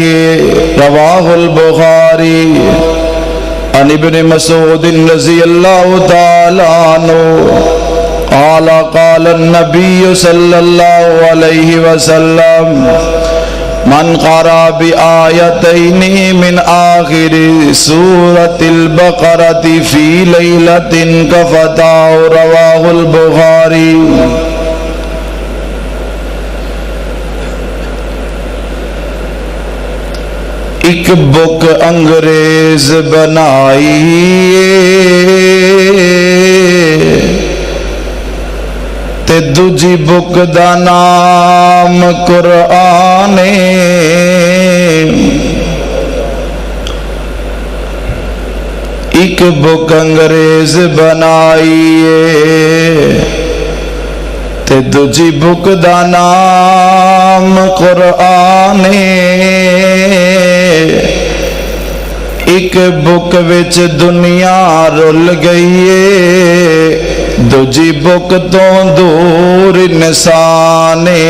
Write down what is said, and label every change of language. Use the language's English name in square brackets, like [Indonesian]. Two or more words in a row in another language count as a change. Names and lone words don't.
[Arabic] رواه البخاري عن ابن مسعود رضي الله تعالى عنه قال قال النبي صلى الله عليه وسلم من قرأ بآيتين من آخر سورة البقرة في ليلة كفتاه. رواه البخاري. [Punjabi] ایک بک انگریز بنائی تے دوجی بک دا نام قرآن. ایک بک انگریز بنائی تے دوجی بک دا نام قرآن. ایک بک وچ دنیا رل گئی دوجی بک تو دور انسان.